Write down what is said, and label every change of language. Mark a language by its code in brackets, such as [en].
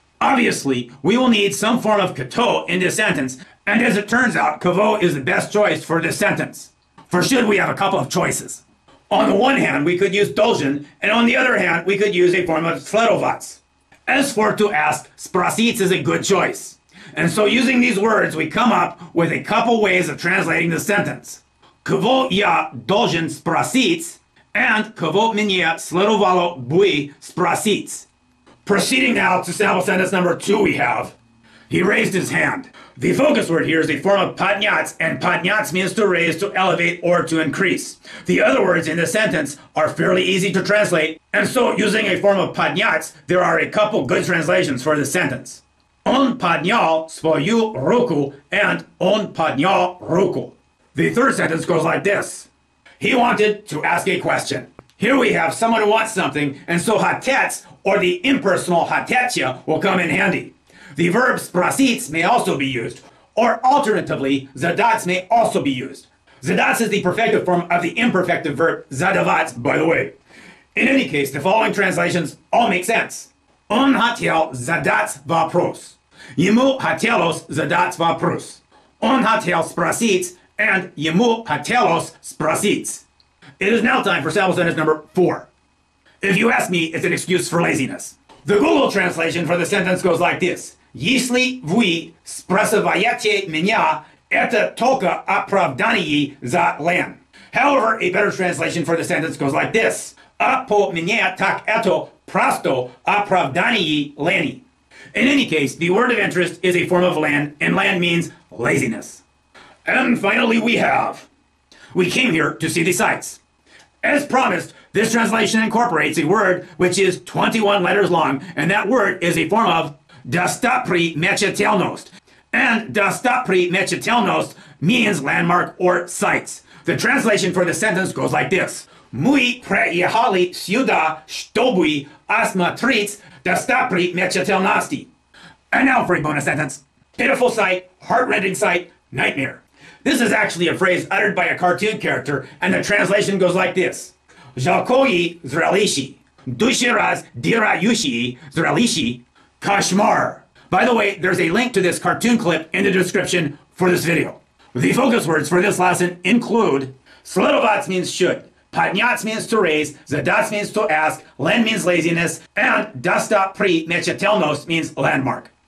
[en] Obviously, we will need some form of kato in this sentence, and as it turns out, kavo is the best choice for this sentence. For should, we have a couple of choices. On the one hand, we could use должен, and on the other hand, we could use a form of следовать. As for to ask, sprosit is a good choice. And so using these words, we come up with a couple ways of translating the sentence. [ru] Кого я должен спросить, and кого мне следовало бы спросить. [en] Proceeding now to sample sentence number 2 we have. He raised his hand. The focus word here is a form of поднять, and поднять means to raise, to elevate, or to increase. The other words in the sentence are fairly easy to translate, and so using a form of поднять, there are a couple good translations for the sentence. [ru] Он поднял свою руку, and он поднял руку. [en] The third sentence goes like this. He wanted to ask a question. Here we have someone who wants something, and so хотеть, or the impersonal хотеть, will come in handy. The verb sprosit may also be used, or alternatively, задать may also be used. Задать is the perfective form of the imperfective verb задавать, by the way. In any case, the following translations all make sense. [ru] Он хотел задать вопрос. Ему хотелось задать вопрос. Он хотел спросить, and ему хотелось спросить. [en] It is now time for sample sentence number 4. If you ask me, it's an excuse for laziness. The Google translation for the sentence goes like this. [ru] Если вы спрашиваете меня, это только оправдание за лень. [en] However, a better translation for the sentence goes like this. [ru] А по мне так это просто оправдание лени. [en] In any case, the word of interest is a form of lен, and lен means laziness. And finally we came here to see the sights. As promised, this translation incorporates a word which is 21 letters long, and that word is a form of достопримечательность. And достопримечательность means landmark or sights. The translation for the sentence goes like this. [ru] Мы приехали сюда, чтобы осмотреть достопримечательности. [en] And now for a bonus sentence. Pitiful sight, heart-rending sight, nightmare. This is actually a phrase uttered by a cartoon character, and the translation goes like this. [ru] Жалкое зрелище. Душераздирающее зрелище. Kashmar. [en] By the way, there's a link to this cartoon clip in the description for this video. The focus words for this lesson include следовать means should, поднять means to raise, задать means to ask, лень means laziness, and достопримечательность means landmark.